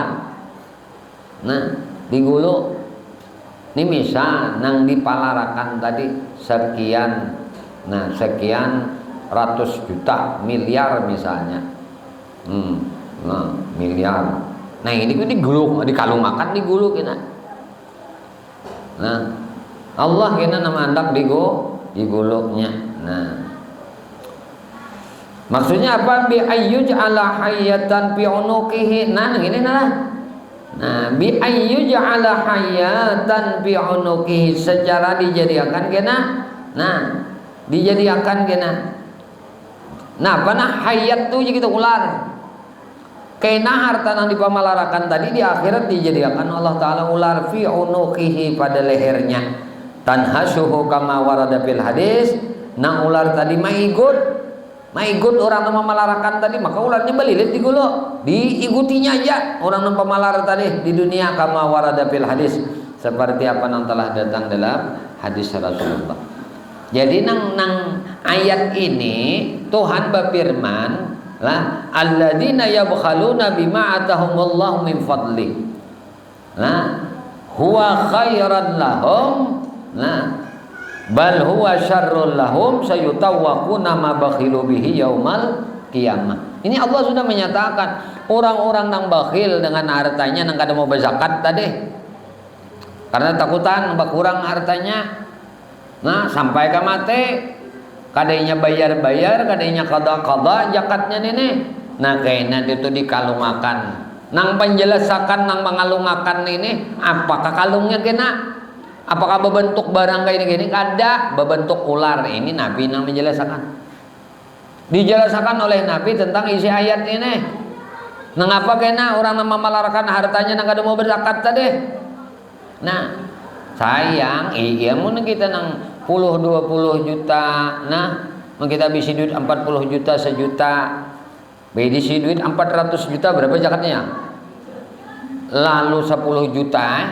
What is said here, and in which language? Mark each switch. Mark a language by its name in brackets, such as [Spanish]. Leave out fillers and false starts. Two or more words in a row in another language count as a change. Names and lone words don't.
[Banjar] Nah, di gulu ini misal nang dipalarakan tadi sekian, nah sekian ratus juta miliar misalnya, nah miliar. Nah ini digulung dikalungakan di gulu kita. Nah Allah kena nama andak diguluknya. Nah, maksudnya apa? [Arabic] بأي جعل حياة في عنقه. [Banjar] Nah, gini lah. Nah, [Arabic] بأي جعل حياة في عنقه, [Banjar] secara dijadikan kena. Nah, dijadikan kena. Nah, apa nah hayat tuh kita ular. Kena harta yang dipamalarakan tadi di akhirat dijadikan Allah Ta'ala ular [Arabic] في عنقه [Banjar] pada lehernya. [Arabic] تنهشه كما ورد في الحديث. [Banjar] Nang ular tadi maigut orang yang memalarakan tadi, maka ularnya belilit di gulu, diikutinya aja orang yang pemalar tadi di dunia [Arabic] كما ورد في الحديث, [Banjar] seperti apa yang telah datang dalam hadis Rasulullah. Jadi nang ayat ini Tuhan berfirman lah [Arabic] الذين يبخلون بما آتاهم الله من فضل. Nah, هو خيرا لهم. Nah, بل هو شر لهم سيطوقون ما بخلوا به يوم القيامة. [Banjar] Ini Allah sudah menyatakan orang-orang yang bakhil dengan hartanya nang kada mau berzakat tadi karena takutan berkurang hartanya. Nah, sampai ke mati kadainya bayar-bayar, kadainya qada-qada zakatnya ini. Nah, kayaknya itu dikalungakan. Nang penjelasakan nang mengalungakan ini apakah kalungnya kena? Apakah berbentuk barang kayak gini? Kada, berbentuk ular. Ini Nabi yang menjelaskan. Dijelaskan oleh Nabi tentang isi ayat ini. Mengapa kena orang yang memalarakan hartanya nang kada mau berzakat tadi? Nah, sayang, iya mun kita nang 10-20 juta. Nah, mun kita bisi duit 40 juta sejuta. Bisi duit 400 juta berapa zakatnya? Lalu 10 juta.